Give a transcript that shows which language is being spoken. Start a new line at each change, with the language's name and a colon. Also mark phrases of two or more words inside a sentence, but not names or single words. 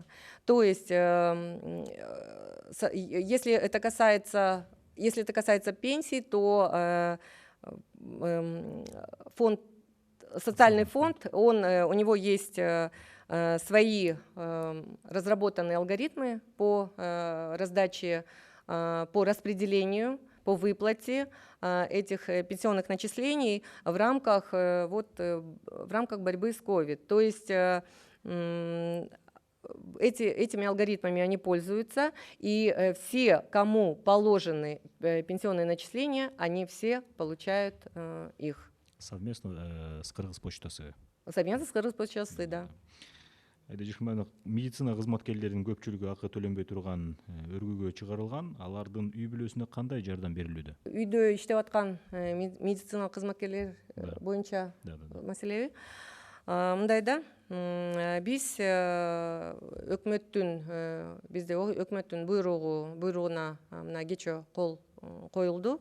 Russian: То есть, если это касается пенсий, то социальный фонд, у него есть свои разработанные алгоритмы по раздаче, по распределению, по выплате этих пенсионных начислений в рамках борьбы с COVID. То есть этими алгоритмами они пользуются, и все, кому положены пенсионные начисления, они все получают их. Совместно с Кыргызпочтасы. Совместно с Кыргызпочтасы, да.
Kyrgyz: Медицина кызматкерлеринин көпчүлүгү акы төлөнбөй турган өргүгө чыгарылган, алардын үй бүлөсүнө кандай жардам берилүүдө? Үйдө иштеп аткан медицина кызматкерлер боюнча маселеби? Мындай да, бизде өкмөттүн буйругуна мына кечээ кол коюлду.